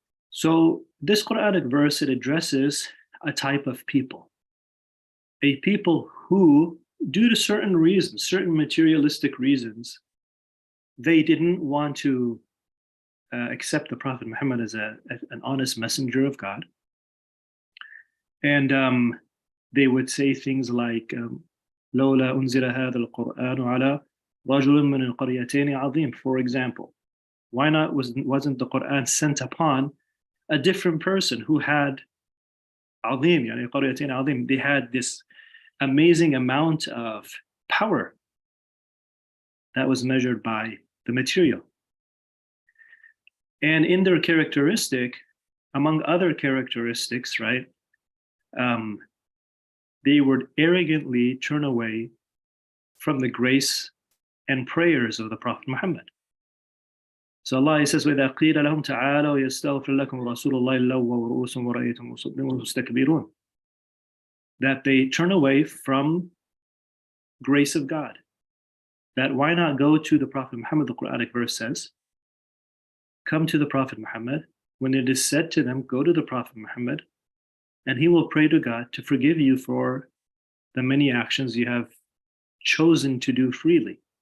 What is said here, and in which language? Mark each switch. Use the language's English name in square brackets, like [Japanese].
[English] So this Quranic verse, it addresses a type of people. A people who, due to certain reasons, certain materialistic reasons, they didn't want to accept the Prophet Muhammad as an honest messenger of God. And they would say things like, [Arabic] لولا أنزل هذا القرآن على رجل من القريتين عظيم. [English] For example, why not wasn't the Quran sent upon a different person who had عظيم, [Arabic] يعني قريتين عظيم. [English] They had this amazing amount of power that was measured by the material. And in their characteristic, among other characteristics, right, they would arrogantly turn away from the grace and prayers of the Prophet Muhammad. So Allah says, [Arabic] وَإِذَا قِيلَ لَهُمْ تَعَالَوْا يَسْتَغْفِرْ لَكُمْ رَسُولُ اللَّهِ لَوَّوْا رُؤُوسَهُمْ وَرَأَيْتُهُمْ مُسْتَكْبِرُونَ. [English] That they turn away from grace of God. That why not go to the Prophet Muhammad, the Quranic verse says, come to the Prophet Muhammad. When it is said to them, go to the Prophet Muhammad, and he will pray to God to forgive you for the many actions you have chosen to do freely.